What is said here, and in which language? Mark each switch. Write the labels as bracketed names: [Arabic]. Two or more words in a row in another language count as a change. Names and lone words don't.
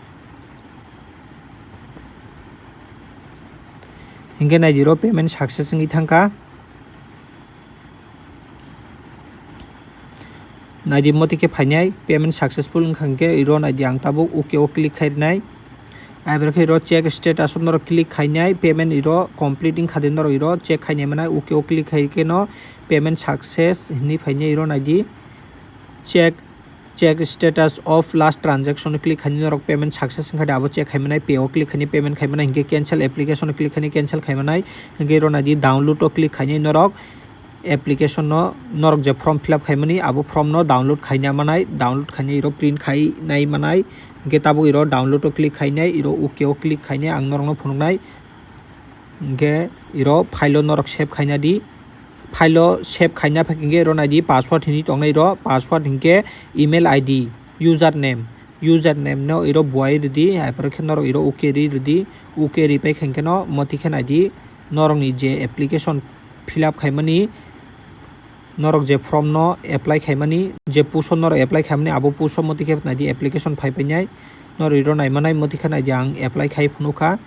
[Kok Borok] hingke nadi ro [English] payment success [Kok Borok] ngi thangka nadi motike phainai [English] payment successful [Kok Borok] wngkhangke iro nadi ang tabuk okay o click khairnai aibro ke iro [English] check status [Kok Borok] no click khainai payment iro complete khade no iro check khainai manai okay o click khaike no [English] payment success [Kok Borok] ni phainai iro nadi [English] check status of last transaction click [Kok Borok] khainai no [English] payment success [Kok Borok] khade abo check khaimanai pay o click khainai payment khaimanai hingke [English] cancel application click [Kok Borok] khainai cancel khaimanai hingke iro nadi download o click khainai norok application no norok je [English] form fill up [Kok Borok] khaimani abo form no download khaina manai download khainai iro print khainai manai hingke tabuk iro download o click khainai iro okay o click khainai ang norok no phunuknai hingke iro file o norok save khaina di file o save khaina phakingke iro nai di password hini tongnai iro password hingke [English] email id username [Kok Borok] no iro buai ridi aipor khe norok iro okay ri ridi okay ri pai khangke no moti khe nai di norok ni je [English] application fill up [Kok Borok] khaimani norok je form no apply khaimani je push norok apply khaimani abo push moti khe nai di application phai painai norok iro nai manai moti khe nai di ang apply khai phunukha